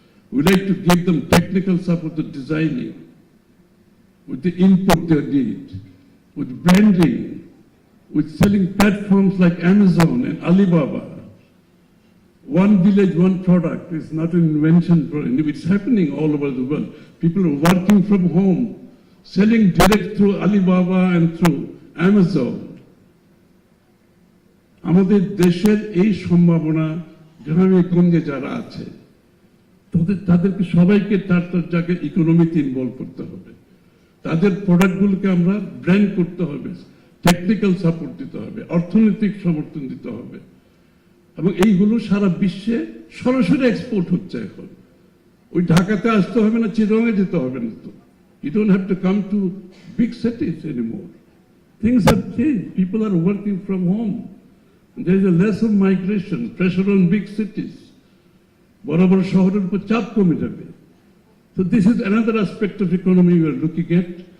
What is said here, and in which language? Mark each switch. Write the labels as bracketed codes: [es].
[en] We like to give them technical support with designing, with the input they need, with branding, with selling platforms like Amazon and Alibaba. One village, one product is not an invention. It's happening all over the world. People are working from home, selling direct through Alibaba and through Amazon. [bn] আমাদের দেশের এই সম্ভাবনা গ্রামে গঞ্জে যারা আছে তাদেরকে সবাইকে তার জায়গায় ইকোনমিতে ইনভলভ করতে হবে। তাদের প্রোডাক্টগুলোকে আমরা ব্র্যান্ড করতে হবে, টেকনিক্যাল সাপোর্ট দিতে হবে, অর্থনৈতিক সমর্থন দিতে হবে। এবং এইগুলো সারা বিশ্বে সরাসরি এক্সপোর্ট হচ্ছে এখন। ওই ঢাকাতে আসতে হবে না, চিটাগাংয়ে যেতে হবে না তো। [en] You don't have to come to big cities anymore. Things have changed. People are working from home. There is a less of migration, pressure on big cities. [bn] বড় বড় শহরের উপর চাপ কমে যাবে। [en] So this is another aspect of economy we are looking at.